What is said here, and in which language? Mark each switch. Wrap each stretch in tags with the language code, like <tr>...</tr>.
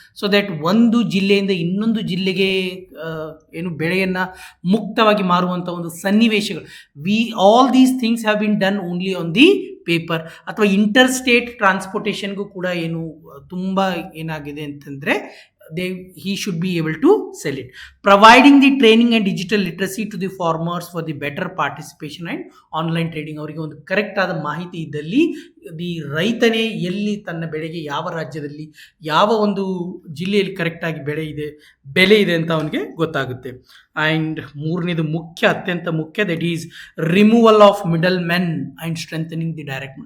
<kn>So that ಒಂದು ಜಿಲ್ಲೆಯಿಂದ ಇನ್ನೊಂದು ಜಿಲ್ಲೆಗೆ ಏನು ಬೆಳೆಯನ್ನು ಮುಕ್ತವಾಗಿ ಮಾರುವಂಥ ಒಂದು ಸನ್ನಿವೇಶಗಳು,</kn> <en>All these things have been done only on the paper.</en> <kn>ಅಥವಾ ಇಂಟರ್ ಸ್ಟೇಟ್ ಟ್ರಾನ್ಸ್ಪೋರ್ಟೇಷನ್ಗೂ ಕೂಡ ಏನು ತುಂಬ ಏನಾಗಿದೆ ಅಂತಂದರೆ</kn> <en>he should be able to sell it. Providing the training and digital literacy to the farmers for the better participation and online trading.</en> <kn>ಅವರಿಗೆ ಒಂದು correct ಆದ ಮಾಹಿತಿ ಇದ್ದಲ್ಲಿ ದಿ ರೈತನೇ ಎಲ್ಲಿ ತನ್ನ ಬೆಳೆಗೆ ಯಾವ ರಾಜ್ಯದಲ್ಲಿ ಯಾವ ಒಂದು ಜಿಲ್ಲೆಯಲ್ಲಿ ಕರೆಕ್ಟಾಗಿ ಬೆಲೆ ಇದೆ ಅಂತ ಅವನಿಗೆ ಗೊತ್ತಾಗುತ್ತೆ.</kn> <en>and</en> <kn>ಮೂರನೇದು ಅತ್ಯಂತ ಮುಖ್ಯ,</kn> <en>That is removal of middle men and strengthening the direct.</en>